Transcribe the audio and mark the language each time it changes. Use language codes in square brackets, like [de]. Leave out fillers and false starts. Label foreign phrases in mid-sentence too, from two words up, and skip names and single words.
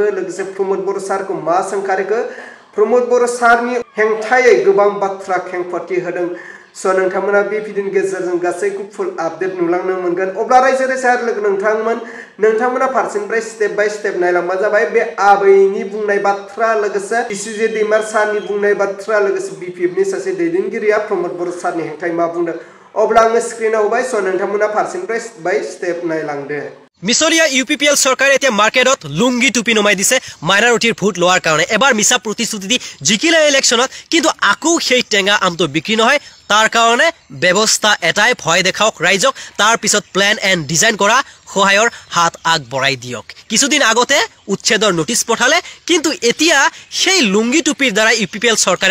[brx] लोगोसे प्रमद बर' सारखौ मा सोंखारिखो प्रमद बर' सारनि हेंथायै गोबां बाथ्रा खेंफोरथि होदों स' नोंथांमोना बे भिडिअनि गेजेरजों गासैखौ [en] full update [brx] नुलांनो मोनगोन अब्ला रायजो राजा लोगो नोंथांमोना फारसेनिफ्राय [en] step by step [brx] नायलांबा जाबाय बे आबैनि बुंनाय बाथ्रा लोगोसे इसुजे दैमार सारनि बुंनाय बाथ्रा लोगोसे बिपिएफनि सासे दैदेनगिरिया प्रमद बर' सारनि हेंथायै मा बुंदों अब्ला आङो स्क्रिनाव होबाय स' नोंथांमोना फारसेनिफ्राय [en] step by step [brx] नायलांदो मिसलिया इउपिपिएल सरकारे [as] এতিয়া মাৰ্কেটত লুংগি টুপি নমাই দিছে মাইনৰিটিৰ ভোট লোৱাৰ কাৰণে এবাৰ মিছা প্ৰতিশ্ৰুতি দি জিকিলে ইলেকশ্যনত কিন্তু আকৌ সেই টেঙা আমটো বিক্ৰী নহয় তাৰ কাৰণে ব্যৱস্থা এটাই ভয় দেখাওক ৰাইজক তাৰ পিছত [en] plan and design [as] কৰা সহায়ৰ হাত আগবঢ়াই দিয়ক কিছুদিন আগতে উচ্ছেদৰ নোটিছ পঠালে কিন্তু এতিয়া সেই লুংগি টুপিৰ দ্বাৰা ইউপিপিএল চৰকাৰে